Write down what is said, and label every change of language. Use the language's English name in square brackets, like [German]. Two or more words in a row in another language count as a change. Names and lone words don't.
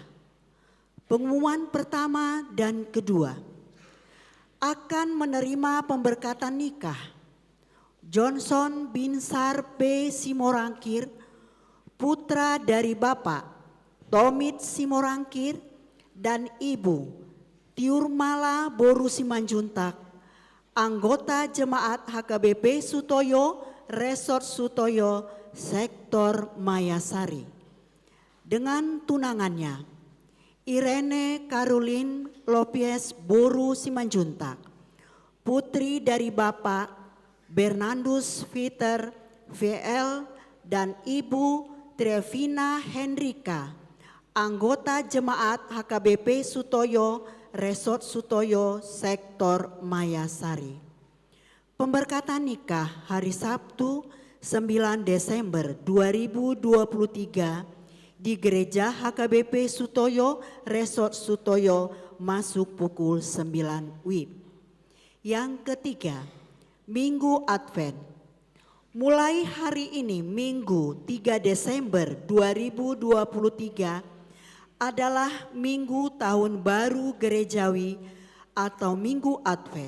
[Indonesian] Pengumuman pertama dan kedua, akan menerima pemberkatan nikah Johnson Binsar P. Simorangkir, putra dari Bapak Tomit Simorangkir dan Ibu Tiurmala Boru Simanjuntak, anggota Jemaat HKBP Sutoyo, Resort Sutoyo, Sektor Mayasari. Dengan tunangannya Irene Caroline Lopez Boru Simanjuntak, putri dari Bapak Bernardus Peter VL dan Ibu Trevina Hendrika, anggota Jemaat HKBP Sutoyo, Resort Sutoyo, Sektor Mayasari. Pemberkatan nikah hari Sabtu 9 Desember 2023 di Gereja HKBP Sutoyo, Resort Sutoyo, masuk pukul 9 WIB. Yang ketiga, Minggu Advent. Mulai hari ini Minggu 3 Desember 2023 adalah Minggu Tahun Baru Gerejawi atau Minggu Advent.